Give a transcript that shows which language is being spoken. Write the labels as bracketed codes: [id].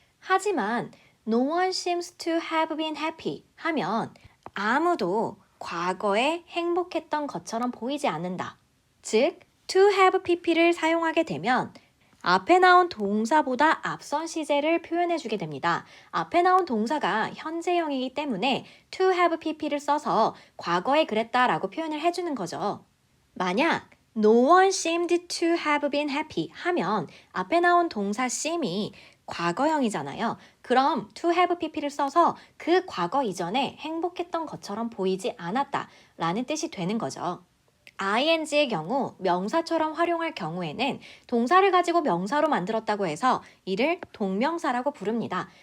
[ko] 하지만 [en] No one seems to have been happy [ko] 하면 아무도 과거에 행복했던 것처럼 보이지 않는다. 즉, to have pp를 사용하게 되면 앞에 나온 동사보다 앞선 시제를 표현해 주게 됩니다. 앞에 나온 동사가 현재형이기 때문에 to have pp를 써서 과거에 그랬다라고 표현을 해주는 거죠. 만약 [en] No one seemed to have been happy [ko] 하면 앞에 나온 동사 seem이 과거형이잖아요. 그럼 to have pp를 써서 그 과거 이전에 행복했던 것처럼 보이지 않았다 라는 뜻이 되는 거죠. ing의 경우 명사처럼 활용할 경우에는 동사를 가지고 명사로 만들었다고 해서 이를 동명사라고 부릅니다.